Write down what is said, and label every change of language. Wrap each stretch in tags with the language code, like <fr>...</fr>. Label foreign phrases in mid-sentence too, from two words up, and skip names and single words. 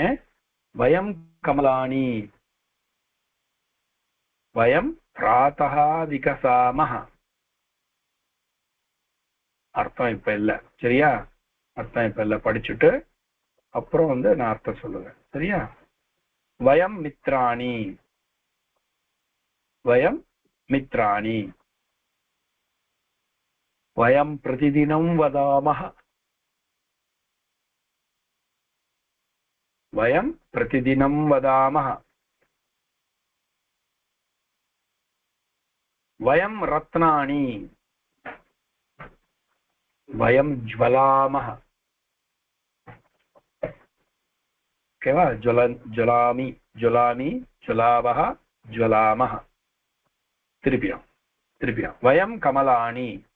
<sa>वयं कमलानि। वयं प्रातः विकसामः.</sa> <ta>அர்த்தம் இப்ப இல்ல. சரியா? அர்த்தம் இப்ப இல்ல. படிச்சுட்டு அப்புறம் வந்து நான் அர்த்தம் சொல்லுவேன்.</ta> <sa>சரியா? वयं मित्राणि। वयं मित्राणि. वयं प्रतिदिनं वदामः. वयं प्रतिदिनं वदामः. वयं रत्नानि वयं ज्वलामः ओके वा ज्वलामि ज्वलामि ज्वलावः ज्वलामः तिरुपिया वयं कमलानि</sa>